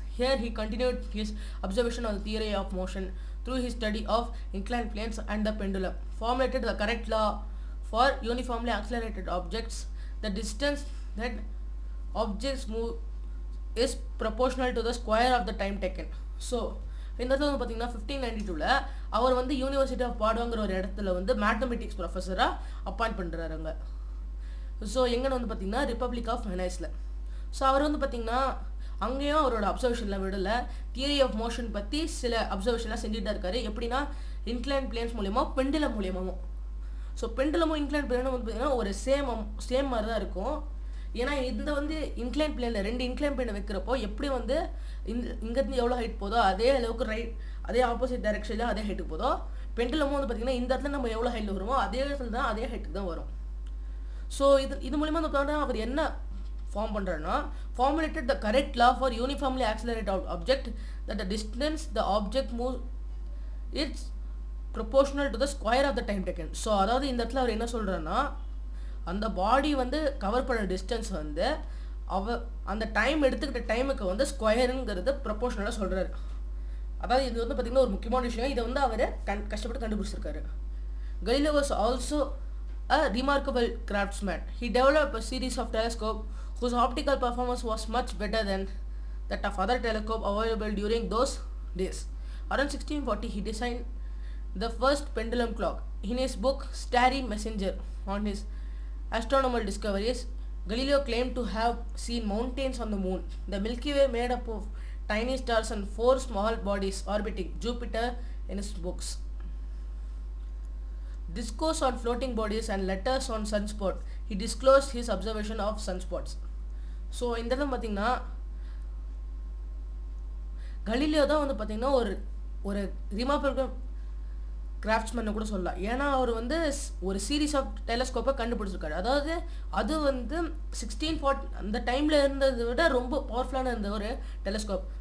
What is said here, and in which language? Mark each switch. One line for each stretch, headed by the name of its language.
English: Here he continued his observation on the theory of motion through his study of inclined planes and the pendulum, formulated the correct law for uniformly accelerated objects. The distance that objects move is proportional to the square of the time taken. So
Tamil: இந்த இடத்துல வந்து பார்த்தீங்கன்னா 1592ல் அவர் வந்து university of பாடுவாங்கிற ஒரு இடத்துல வந்து mathematics ப்ரொஃபஸராக appoint பண்ணுறாருங்க. So எங்கன்னு வந்து பார்த்தீங்கன்னா ரிப்பப்ளிக் ஆஃப் வெனைஸில். ஸோ அவர் வந்து பார்த்தீங்கன்னா அங்கேயும் அவரோட அப்சர்வேஷனில் விடலை, தியரி ஆஃப் மோஷன் பற்றி சில அப்சர்வேஷன்லாம் செஞ்சுட்டு இருக்காரு. எப்படின்னா இன்க்ளைன் பிளேன்ஸ் மூலியமாக பெண்டுலம் மூலியமாகவும். ஸோ பெண்டுலமும் இன்க்ளைன் பிளேனும் வந்து பார்த்தீங்கன்னா ஒரு சேம் மாதிரி தான் இருக்கும். ஏன்னா இந்த வந்து இன்க்ளைன் பிளேனில் 2 இன்க்ளைன் பிளேனை வைக்கிறப்போ எப்படி வந்து இங்கேருந்து எவ்வளோ ஹைட் போதோ அதே அளவுக்கு அதே ஆப்போசிட் டைரக்ஷனில் அதே ஹைட்டுக்கு போதோ, பெண்டுலமும் வந்து பார்த்தீங்கன்னா இந்த இடத்துல நம்ம எவ்வளோ ஹைட்டில் வருமோ அதே இடத்துல தான் அதே ஹைட்டுக்கு தான் வரும். ஸோ இது மூலிமா வந்து அவர் என்ன ஃபார்ம் பண்ணுறாருன்னா,
English: formulated the correct law for uniformly accelerated object that the distance the object moves it's proportional to the square of the time taken.
Tamil: So அதாவது இந்த இடத்துல அவர் என்ன சொல்கிறாருன்னா, அந்த பாடி வந்து கவர் பண்ண டிஸ்டன்ஸ் வந்து அந்த டைம் எடுத்துக்கிட்ட டைமுக்கு வந்து ஸ்கொயருங்கிறது ப்ரொபோஷனலாக சொல்கிறாரு. அதாவது இது வந்து பார்த்திங்கன்னா ஒரு முக்கியமான விஷயம். இதை வந்து அவர் கஷ்டப்பட்டு கண்டுபிடிச்சிருக்காரு.
English: Galileo was also a remarkable craftsman. He developed a series of telescopes whose optical performance was much better than that of other telescopes available during those days. Around 1640, he designed the first pendulum clock. In his book Starry Messenger on his astronomical discoveries, Galileo claimed to have seen mountains on the moon, the Milky Way made up of tiny stars and 4 small bodies orbiting Jupiter in his books. Discourse on floating bodies and letters on sunspot, he disclosed his observation of sunspots.
Tamil: So இந்த இடத்துல பார்த்தீங்கன்னா Galileo தான் வந்து பார்த்தீங்கன்னா ஒரு remarkable craftsmen கூட சொல்லலாம். ஏன்னா அவர் வந்து ஒரு சீரீஸ் ஆஃப் டெலஸ்கோப்பை கண்டுபிடிச்சிருக்காரு. அதாவது அது வந்து 1640 அந்த டைமில் இருந்ததை விட ரொம்ப பவர்ஃபுல்லான இருந்த ஒரு டெலஸ்கோப்.